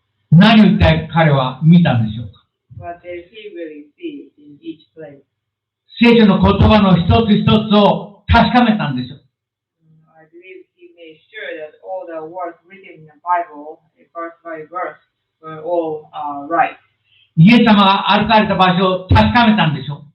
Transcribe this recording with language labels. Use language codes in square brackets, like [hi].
[ja] 何を一体彼は見たんでしょうか。 [en] What did he really see in each place? [ja] 聖書の言葉の一つ一つを確かめたんでしょう。 [en] I believe he made sure that all the words written in the Bible, verse by verse, were all right. [ja] イエス様が歩かれた場所を確かめたんでしょう。